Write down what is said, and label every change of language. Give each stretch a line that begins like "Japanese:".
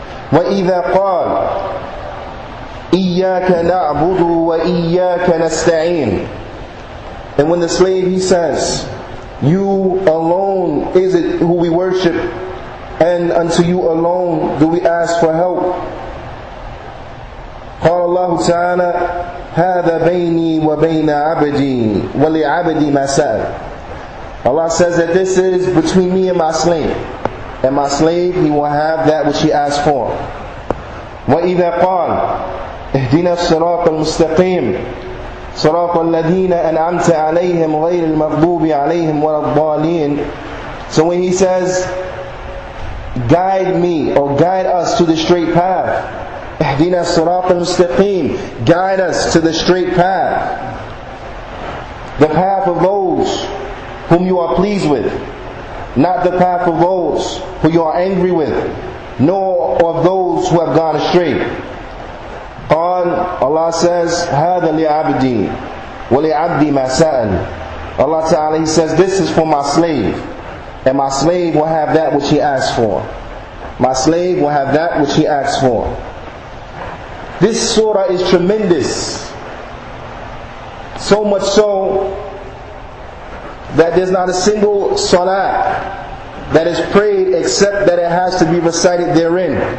Arabic: وَإِذَا قَالَ إِيَّاكَ نَعْبُدُ وَإِيَّاكَ نَسْتَعِينُ,
English: and when the slave he says, you alone is it who we worship, and unto you alone do we ask for help.
Arabic: قال الله تعالى هذا بيني وبين عبدي ولعبدي ما سأل.
English: Allah says that this is between me and my slave he will have that which he asked for.
Arabic: وَإِذَا قَالَ اهْدِنَا الصِّرَاطَ الْمُسْتَقِيمَ صراط الذين أنعمت عليهم غير المغضوب عليهم ولا الضالين.
English: So when he says, guide me or guide us to the straight path,
Arabic: اهدنا الصراط المستقيم,
English: guide us to the straight path, the path of those whom you are pleased with, not the path of those who you are angry with, nor of those who have gone astray. Allah says,
Arabic: هذا لعبدي ولعبدي ما سأل.
English: Allah Ta'ala, he says, this is for my slave, and my slave will have that which he asks for. My slave will have that which he asks for. This surah is tremendous, so much so that there's not a single salah that is prayed except that it has to be recited therein.